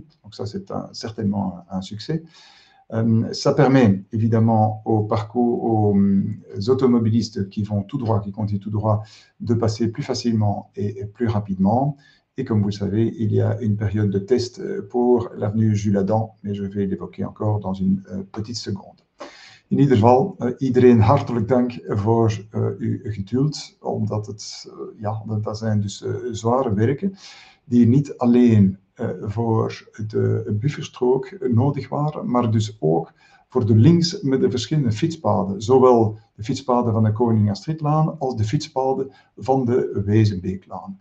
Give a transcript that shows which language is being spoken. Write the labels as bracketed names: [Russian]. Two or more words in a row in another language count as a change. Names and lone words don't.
[French] Donc ça, c'est certainement un succès. Ça permet évidemment aux automobilistes qui vont tout droit, qui continuent tout droit, de passer plus facilement et plus rapidement. Et comme vous le savez, il y a une période de test pour l'avenue Jules Adam, mais je vais l'évoquer encore dans une petite seconde. [Dutch] In ieder geval, iedereen hartelijk dank voor uw geduld, omdat dat zijn dus zware werken die niet alleen voor de bufferstrook nodig waren, maar dus ook voor de links met de verschillende fietspaden, zowel de fietspaden van de Koning Astridlaan als de fietspaden van de Wezenbeeklaan.